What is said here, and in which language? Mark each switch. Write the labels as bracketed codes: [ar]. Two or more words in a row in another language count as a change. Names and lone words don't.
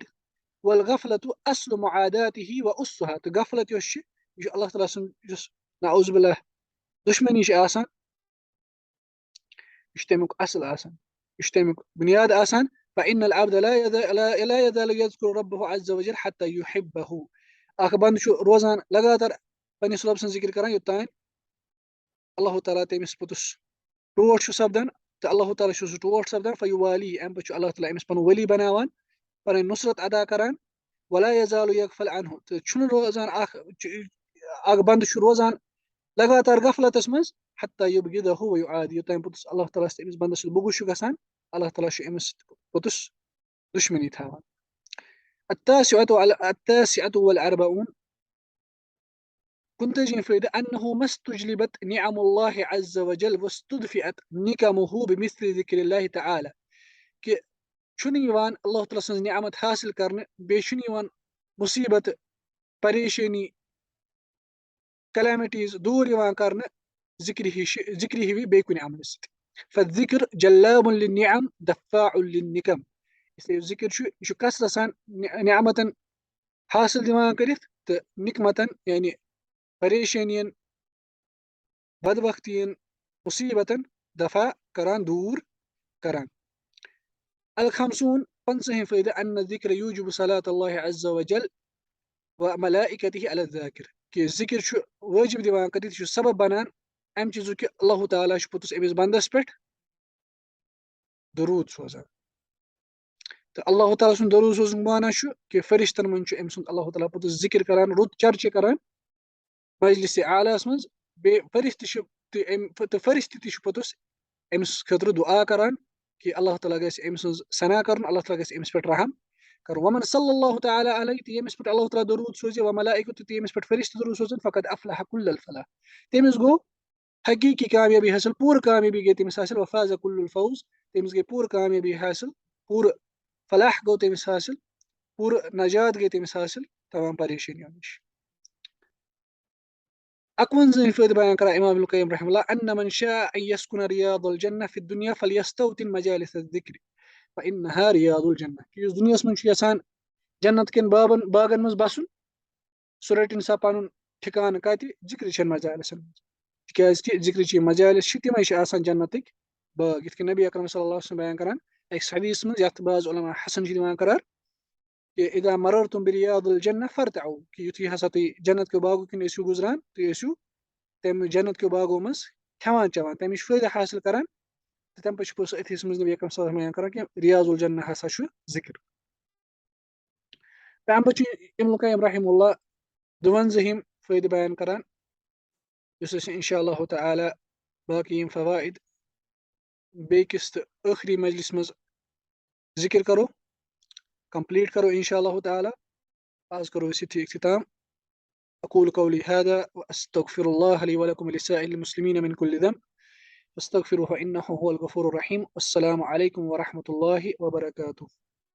[ar] والغفلة أصل معاداته وأسها [ks] تہٕ غفلت یۄس چھِ یہِ چھُ اللہ تعالیٰ سُنٛد یُس [ar] نعوذ باللہ [ks] دُشمنی چھِ آسان یہِ چھُ تمیُک اصل آسان یہِ چھُ تمیُک بُنیاد آسان. [ar] فإن العبد لا يزال يذكر ربه عز وجل حتى يحبه [ks] اکھ بنٛدٕ چھُ روزان لگاتار پننِس رۄب سٕنٛز ذِکر کران یوٚتانۍ اللہ تعالیٰ تٔمِس پوٚتُس ٹوٹھ چھُ سپدان تہٕ اللہ تعالیٰ چھُ سُہ ٹوٹھ سپدان فیوالی اَمہِ پتہٕ چھُ اللہ تعالیٰ أمِس پنُن ؤلی بناوان پنٕنۍ نُصرت ادا کران. [ar] ولا يزال يغفل عنه [ks] تہٕ چھُنہٕ روزان اکھ بنٛدٕ چھُ روزان لگاتار غفلتس منٛز [ar] حتى يبغضه ويعادي [ks] یوٚتانۍ پوٚتُس اللہ تعالیٰ أمِس بنٛدس سۭتۍ بغض چھُ گژھان اللہ تعالیٰ چھُ أمِس پوٚتُس دُشمنی تھاوان. [ar] التاسعة والأربعون [ks] 51 فٲیدٕ [ar] أنه ما استجلبت نعم الله عز وجل واستدفئت نقمه بمثل ذكر الله تعالى [ks] کہِ چھُنہٕ یِوان اللہ تعالیٰ سٕنٛز نعمت حٲصِل کرنہٕ بیٚیہِ چھُنہٕ یِوان مُصیبت پریشٲنی کلیمٹیٖز دوٗر یِوان کرنہٕ ذِکرِ ہِوِ بیٚیہِ کُنہِ عملہِ سۭتۍ. [ar] فالذِكر جلاب للنعم دفاع للنقم [ks] اسلیے ذِکر چھُ یہِ چھُ کثرت سان نعمتن حٲصِل دِوان کٔرِتھ تہٕ نِقمتن یعنی پریشٲنین بدبختین مُصیبتن دفاع کران دوٗر کران. الخمسون 50 فٲیدٕ [ar] أن الذِكر يوجب صلاة الله عز وجل وملائكته على الذاكر [ks] کہِ ذِکر چھُ وٲجب دِوان کٔرِتھ یہِ چھُ سبب بنان امہِ چیٖزُک کہِ اللہ تعالیٰ چھُ پوٚتُس أمِس بنٛدس پٮ۪ٹھ دروٗد سوزان تہٕ اللہ تعالیٰ سُنٛد دروٗد سوزنُک معنی چھُ کہِ فرشتن منٛز چھُ أمۍ سُنٛد اللہ تعالیٰ پوٚتُس ذِکر کران رُت چرچہِ کران مجلسِ اعلیٰ ہس منٛز بیٚیہِ فرشتہٕ تہِ چھُ پوٚتُس أمِس خٲطرٕ دُعا کران کہِ اللہ تعالیٰ گژھِ أمۍ سٕنٛز ثنا کرُن اللہ تعالیٰ گژھِ أمِس پٮ۪ٹھ رحم کرُن. [ar] ومن صلی اللہ تعالیٰ علیہ [ks] تہٕ ییٚمِس پٮ۪ٹھ اللہ تعالیٰ دروٗد سوزِ وملائکته تہٕ ییٚمِس پٮ۪ٹھ فرشتہٕ دروٗد سوزن [ar] فقد افلح كل الفلاح [ks] تٔمِس گوٚو حقیٖقی کامیٲبی حٲصِل پوٗرٕ کامیٲبی گٔے تٔمِس حٲصِل. [ar] وفاز كل الفوز [ks] تٔمِس گٔے پوٗرٕ کامیٲبی حٲصِل پوٗرٕ فلاح گوٚو تٔمِس حٲصِل پوٗرٕ نجات گٔے تٔمِس حٲصِل تمام پریشٲنیو نِش. [ar] 51 [ks] فٲیدٕ بیان کران [ar] اِمام ابن القیم رحمہ اللہ أن من شاء أن يسكن رياض الجنة في الدنيا فليستوطن مجالس الذكر فإنها رياض الجنة [ks] کہِ یُس دُنیاہس منٛز چھُ یژھان جنت کٮ۪ن باغن منٛز بسُن سُہ رٔٹِنۍ سا پنُن ٹھِکانہٕ کتہِ ذِکرِ چٮ۪ن مجالسن منٛز تِکیازِ کہِ ذِکرٕچ یِم مجالس چھِ تِمے چھِ آسان جنتٕکۍ باغ یِتھ کٔنۍ نبی اکرم [ar] صلی اللہ علیہ وسلم [ks] بیان کران أکِس حدیٖثس منٛز یتھ بعض علما حسن چھِ دِوان قرار کہِ [ar] اذا مررتم برياض الجنة فارتعوا [ks] کہِ یِتھُے ہسا تُہۍ جنت کیو باغو کِنۍ ٲسِو گُزران تُہۍ ٲسِو تمہِ جنت کیو باغو منٛز کھٮ۪وان چٮ۪وان تمِچ فٲیدٕ حٲصِل کران تہٕ تمہِ پتہٕ چھُ پوٚتُس أتھِس منٛز نبی اکرم [ar] صلی اللہ علیہ وسلم [ks] بیان کران کہِ رِیاض الجنہ ہسا چھُ ذِکر. तम पे इब्न क़य्यिम रहमहुल्लाह 52 फ़ायदे बयान करान युस [ar] إن شاء الله تعالى [ks] बाकी फ़वाइद बेकिस आखिरी मजलिस मज जिक्र करो कंप्लीट करो [ar] إن شاء الله تعالى [ks] आज करो इसी इख्तिताम [ar] أقول قولي هذا و أستغفر الله لي و لكم و لسائر المسلمين من كل ذنب فاستغفروه إنه هو الغفور الرحيم. السلام عليكم و رحمة الله و بركاته.